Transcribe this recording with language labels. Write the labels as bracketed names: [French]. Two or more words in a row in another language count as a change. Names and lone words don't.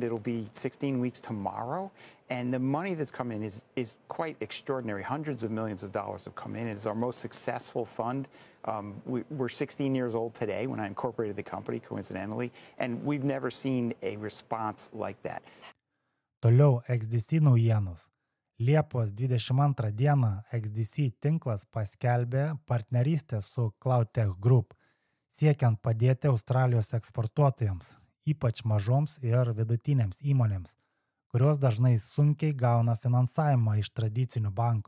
[English] It'll be 16 weeks tomorrow, and the money that's come in is quite extraordinary. Hundreds of millions of dollars have come in. It is our most successful fund. We're 16 years old today when I incorporated the company, coincidentally, and we've never seen a response like that. [Lithuanian] Toliau XDC naujienos. Liepos 22 dieną XDC tinklas paskelbė partnerystę su CloudTech Group, siekiant padėti Australijos eksportuotojams, ypač mažoms ir vidutinėms įmonėms, kurios dažnai sunkiai gauna finansavimą iš tradicinių bankų.